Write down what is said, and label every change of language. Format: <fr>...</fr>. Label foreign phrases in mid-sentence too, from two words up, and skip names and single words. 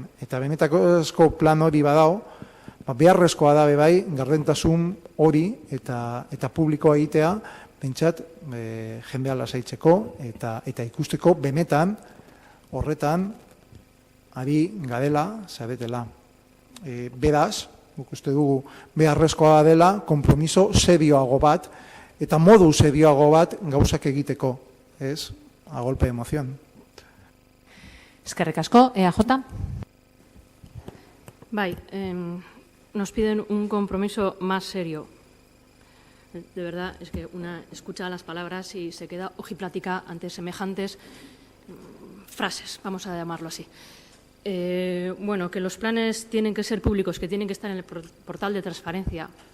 <eu>Eta benetako plan hori badao, beharrezkoa da bai, gardentasun hori eta publikoa egitea, pentsat, jendea lasaitzeko eta ikusteko benetan horretan ari gadela, zaretela. Beraz, guk uste dugu beharrezkoa dela konpromiso serioago bat eta modu serioago bat gauzak egiteko, ez?</eu> <es>A golpe de emoción.</es> <eu>Eskerrik asko, EAJ. Bai,</eu> <es>nos piden un compromiso más serio. De verdad, es que una escucha las palabras y se queda ojiplática ante semejantes frases, vamos a llamarlo así. Bueno, que los planes tienen que ser públicos, que tienen que estar en el portal de transparencia.</es>